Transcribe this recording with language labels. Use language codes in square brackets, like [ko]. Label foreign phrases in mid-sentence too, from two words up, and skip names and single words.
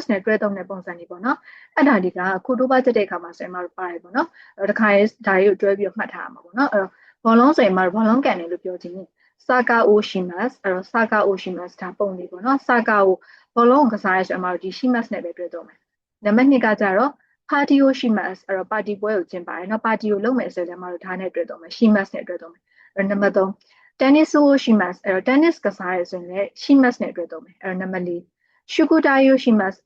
[my] နဲ့တွဲသုံးတဲ့ပုံစံတွေပေါ့နော်အဲ့ဒါတွေကခုတိုးပါချက်တဲ့အခါမှာဆိုရင်မှာပါတယ်ပေါ့နော်အဲ့တော့တခါရေးဒါတွေကိုတွဲပြီးမှတ်ထားရမှာပေါ့နော်အဲ့တော့ဘောလုံးဆိုရင်မှာဘောလုံးကန်တယ်လို့ပြောချင်ရင် [ja] サッカーをします [my] အဲ့တော့ [ja] サッカーをします [my] ဒါပုံလေးပေါ့နော် saka ကို ဘောလုံးကိုကစားရဲဆိုရင်မှာဒီ shimas နဲ့ပဲတွဲသုံးမယ်နံပါတ်2ကကြတော့ party ကိုရှိမှအဲ့တော့ party ပွဲကိုကျင်းပါတယ်နော် party ကိုလုပ်မယ်ဆိုရင်လည်းမတို့ဒါနဲ့တွေ့တော့မယ်ရှိမှနဲ့တွေ့တော့ မယ်အဲ့တော့နံပါတ်3 tennis ကိုရှိမှအဲ့တော့ tennis ကစားရဆိုရင်လည်းရှိမှနဲ့တွေ့တော့မယ်အဲ့တော့နံပါတ်4 shukuta ကိုရှိမှအိ